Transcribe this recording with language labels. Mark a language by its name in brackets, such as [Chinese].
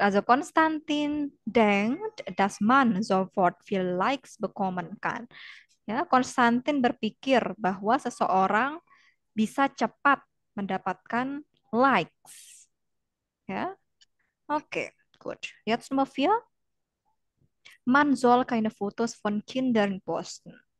[German] Also Konstantin denkt, dass man sofort viel Likes bekommen kann. [Indonesian] Ya, Konstantin berpikir bahwa seseorang bisa cepat mendapatkan likes. [German] Ya, oke, gut. Jetzt Nummer 4. Man soll keine Fotos von Kindern posten.